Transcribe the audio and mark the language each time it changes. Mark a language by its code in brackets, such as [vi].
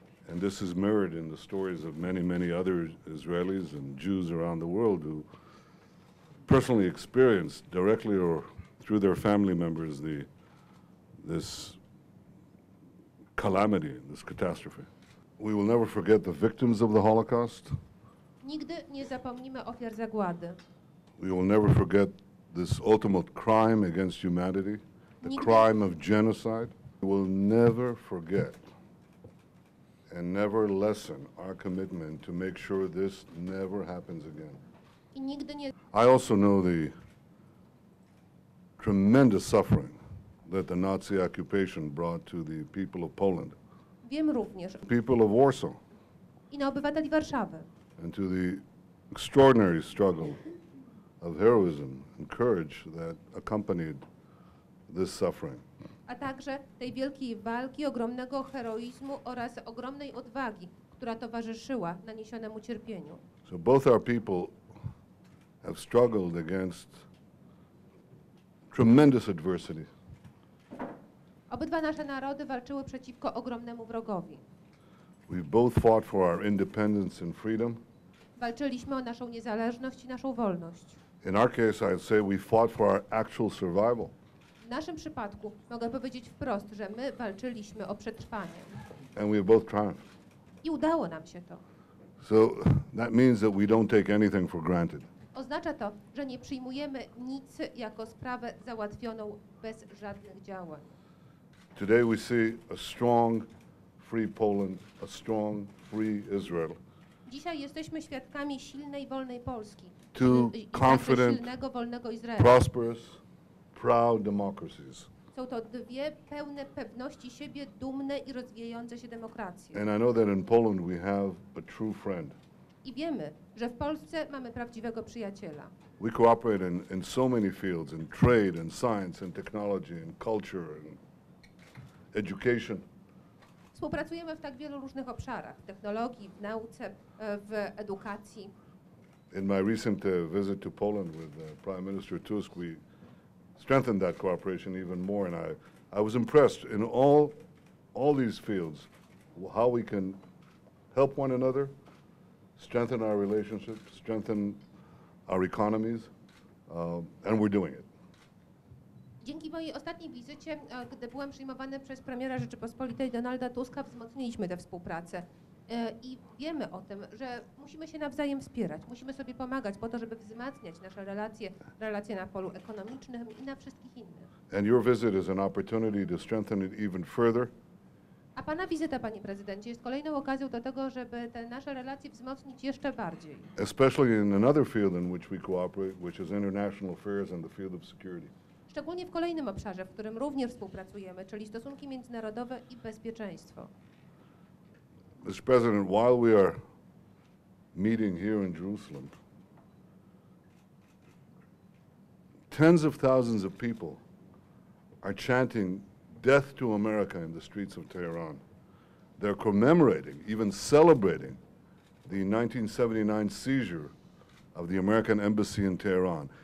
[en] And this is mirrored in the stories of many, many other Israelis and Jews around the world who personally experienced directly or through their family members this calamity, this catastrophe. We will never forget the victims of the Holocaust. [pl] Nigdy nie zapomnimy ofiar zagłady. [en] We will never forget this ultimate crime against humanity, the crime of genocide. We will never forget and never lessen our commitment to make sure this never happens again. [pl] I nigdy nie... [en] I also know the tremendous suffering that the Nazi occupation brought to the people of Poland. [pl] Wiem również. [en] People of Warsaw. [pl] I na obywateli Warszawy. [en] And to the extraordinary struggle of heroism and courage that accompanied this suffering. [pl] A także tej wielkiej walki, ogromnego heroizmu oraz ogromnej odwagi, która towarzyszyła naniesionemu cierpieniu. [en] So both our people have struggled against tremendous adversity. [pl] Obydwa nasze narody walczyły przeciwko ogromnemu wrogowi. [en] We both fought for our independence and freedom. [pl] Walczyliśmy o naszą niezależność i naszą wolność. [en] In our case, I'd say we fought for our actual survival. [pl] W naszym przypadku mogę powiedzieć wprost, że my walczyliśmy o przetrwanie. [en] And we both triumphed. [pl] I udało nam się to. [en] So that means that we don't take anything for granted. [pl] Oznacza to, że nie przyjmujemy nic jako sprawę załatwioną bez żadnych działań. [en] Today we see a strong, free Poland, a strong, free Israel. [pl] Dzisiaj jesteśmy świadkami silnej, wolnej Polski. [en] Two confident, [pl] silnego, wolnego Izraela. [en] prosperous, proud democracies. [pl] Są to dwie pełne pewności siebie, dumne i rozwijające się demokracje. [en] And I know that in Poland we have a true friend. [pl] I wiemy, że w Polsce mamy prawdziwego przyjaciela. [en] We cooperate in so many fields, in trade, in science, in technology, in culture, in education. [pl] Współpracujemy w tak wielu różnych obszarach, w technologii, w nauce, w edukacji. [en] In my recent visit to Poland with Prime Minister Tusk, we strengthened that cooperation even more, and I was impressed in all these fields, how we can help one another, strengthen our relationships, strengthen our economies, and we're doing it. [pl] Dzięki mojej ostatniej wizycie, gdy byłem przyjmowany przez premiera Rzeczypospolitej Donalda Tuska, wzmocniliśmy tę współpracę. I wiemy o tym, że musimy się nawzajem wspierać, musimy sobie pomagać po to, żeby wzmacniać nasze relacje na polu ekonomicznym i na wszystkich innych. [en] And your visit is an opportunity to strengthen it even further. [pl] A pana wizyta, panie prezydencie, jest kolejną okazją do tego, żeby te nasze relacje wzmocnić jeszcze bardziej. [en] Especially in another field in which we cooperate, which is international affairs and the field of security. [pl] Szczególnie w kolejnym obszarze, w którym również współpracujemy, czyli stosunki międzynarodowe i bezpieczeństwo. [en] Mr. President, while we are meeting here in Jerusalem, tens of thousands of people are chanting "Death to America" in the streets of Tehran. They're commemorating, even celebrating, the 1979 seizure of the American embassy in Tehran.